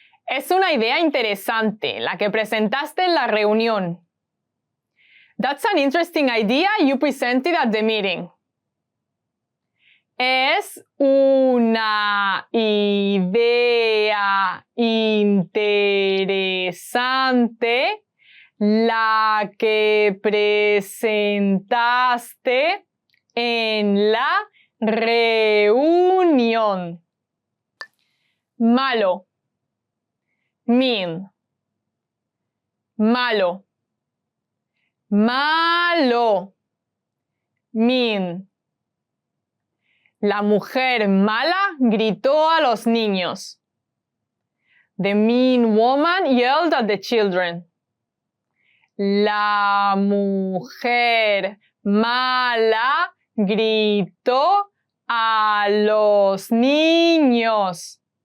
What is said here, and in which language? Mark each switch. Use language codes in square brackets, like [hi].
[es] Es una idea interesante la que presentaste en la reunión. [en] That's an interesting idea you presented at the meeting. [es] Es una idea interesante la que presentaste en la reunión. Malo. Mean. Malo. Malo. Mean. La mujer mala gritó a los niños. [en] The mean woman yelled at the children. [es] La mujer mala gritó a los niños.